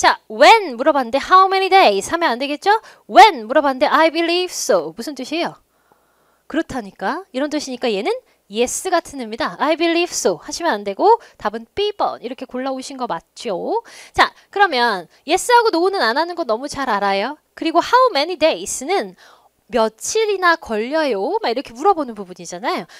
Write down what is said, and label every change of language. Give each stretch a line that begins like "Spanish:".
Korean: 자, when 물어봤는데 how many days 하면 안 되겠죠?
English: When
Korean: 물어봤는데
English: I believe so.
Korean: 무슨 뜻이에요? 그렇다니까. 이런 뜻이니까 얘는 yes 같은 의미다.
English: I believe so
Korean: 하시면 안 되고 답은 B번 이렇게 골라오신 거 맞죠? 자, 그러면 yes하고 no는 안 하는 거 너무 잘 알아요. 그리고 how many days는 며칠이나 걸려요? 막 이렇게 물어보는 부분이잖아요.